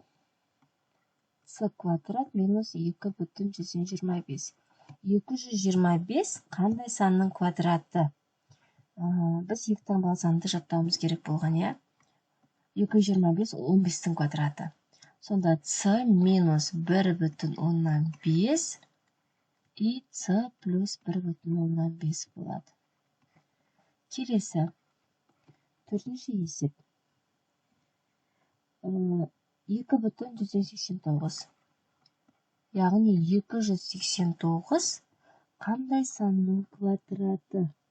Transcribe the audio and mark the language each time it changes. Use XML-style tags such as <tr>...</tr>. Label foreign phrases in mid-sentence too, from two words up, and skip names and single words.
<kk>С квадрат минус 2,125. 225 қандай санның квадраты? Біз екі таңбалы санды жаттауымыз керек болған, е? 225 15-тің квадраты. Сонда С минус 1,5 и С плюс 1,5 болады. Келесі. Төртінші есеп. 2,189. Яғни 289 қандай санның квадраты?</kk>